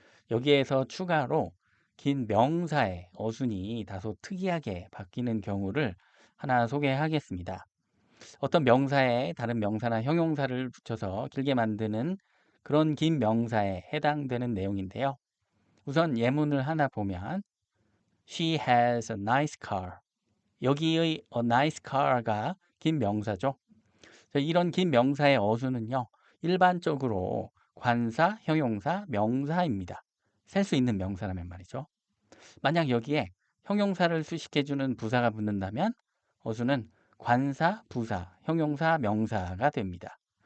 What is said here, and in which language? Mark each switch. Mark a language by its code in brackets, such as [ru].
[ko] 여기에서 추가로 긴 명사의 어순이 다소 특이하게 바뀌는 경우를 하나 소개하겠습니다. 어떤 명사에 다른 명사나 형용사를 붙여서 길게 만드는 그런 긴 명사에 해당되는 내용인데요. 우선 예문을 하나 보면 [en] She has a nice car. [ko] 여기의 a nice car가 긴 명사죠. 이런 긴 명사의 어순은요. 일반적으로 관사, 형용사, 명사입니다. 셀 수 있는 명사라면 말이죠. 만약 여기에 형용사를 수식해주는 부사가 붙는다면 어순은 관사, 부사, 형용사, 명사가 됩니다.